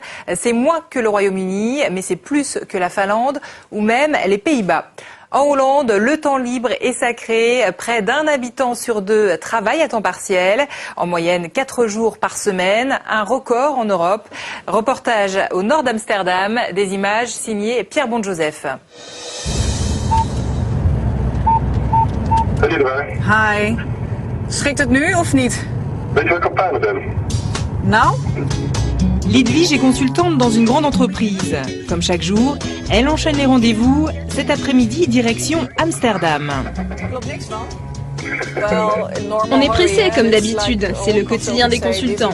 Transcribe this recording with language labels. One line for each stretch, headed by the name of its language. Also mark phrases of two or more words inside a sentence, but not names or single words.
French: C'est moins que le Royaume-Uni, mais c'est plus que la Finlande ou même les Pays-Bas. En Hollande, le temps libre est sacré. Près d'un habitant sur deux travaille à temps partiel. En moyenne, 4 jours par semaine. Un record en Europe. Reportage au nord d'Amsterdam. Des images signées Pierre Bonjoseph.
Dutch: Hi. Schikt het nu of niet? Weet je waar ik op pijlen ben?
French: Non. Lidwige est consultante dans une grande entreprise. Comme chaque jour, elle enchaîne les rendez-vous. Cet après-midi, direction Amsterdam. On est pressé comme d'habitude, c'est le quotidien des consultants.